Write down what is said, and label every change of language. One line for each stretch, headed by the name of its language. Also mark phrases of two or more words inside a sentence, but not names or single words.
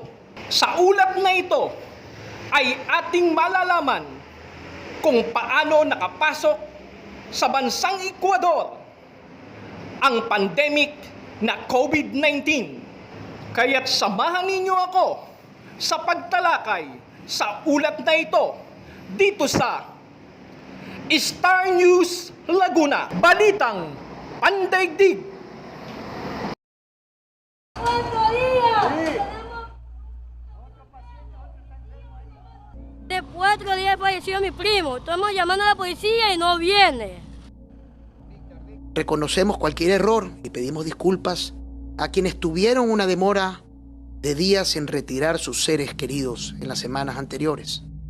Filipino: Sa ulat na ito ay ating malalaman kung paano nakapasok sa bansang Ecuador ang pandemic na COVID-19. Kaya't samahan ninyo ako sa pagtalakay sa ulat na ito dito sa Star News Laguna, Balitang, Pandaigdig.
Spanish: De 4 días falleció mi primo. Estamos llamando a la policía y no viene. Reconocemos cualquier error y pedimos disculpas a quienes tuvieron una demora de días en retirar sus seres queridos en las semanas anteriores.